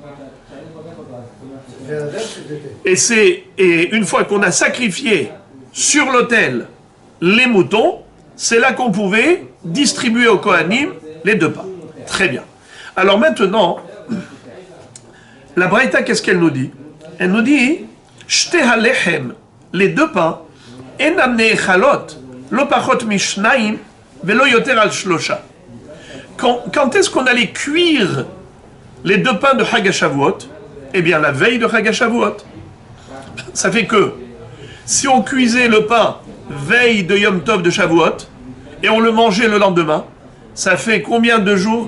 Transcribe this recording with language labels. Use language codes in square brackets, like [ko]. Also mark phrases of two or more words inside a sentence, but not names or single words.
[fr] Et une fois qu'on a sacrifié sur l'autel les moutons, c'est là qu'on pouvait distribuer aux Kohanim les deux pains. Très bien. Alors maintenant, la Braïta, qu'est-ce qu'elle nous dit? Elle nous dit, [he] שתי הלחם, [fr] les deux pains, [he] אינן נאכלות, לא פחות משניים, ולא יותר על שלושה. [fr] Quand est-ce qu'on allait cuire les deux pains de Chag HaShavuot? Eh bien, la veille de Chag HaShavuot. Ça fait que, si on cuisait le pain veille de Yom Tov de Shavuot, et on le mangeait le lendemain, ça fait combien de jours?